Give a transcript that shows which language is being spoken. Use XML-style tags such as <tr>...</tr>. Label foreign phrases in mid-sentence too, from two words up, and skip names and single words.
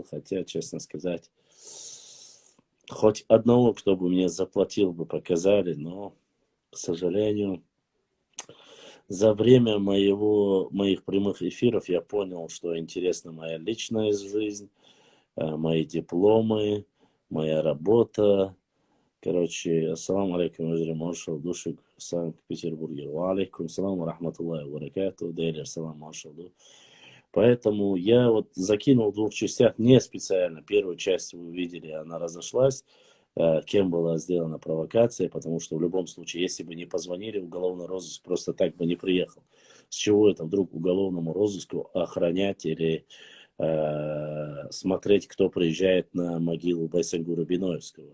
<ru>Хотя, честно сказать, хоть одного, кто бы мне заплатил, бы показали. Но, к сожалению, за время моих прямых эфиров я понял, что интересна моя личная жизнь, мои дипломы, моя работа. Короче,</ru> <ar>السلام عليكم,</ar> <ru>Вазир Маршал, Душик, Санкт-Петербурге.</ru> <ar>وعليكم السلام رحمة الله وبركاته, Дейлер, салам Маршал.</ar> <ru>Поэтому я вот закинул в 2 частях, не специально. Первую часть вы видели, она разошлась, кем была сделана провокация, потому что в любом случае, если бы не позвонили, уголовный розыск просто так бы не приехал. С чего это вдруг уголовному розыску охранять или смотреть, кто приезжает на могилу Байсангура Биноевского?</ru>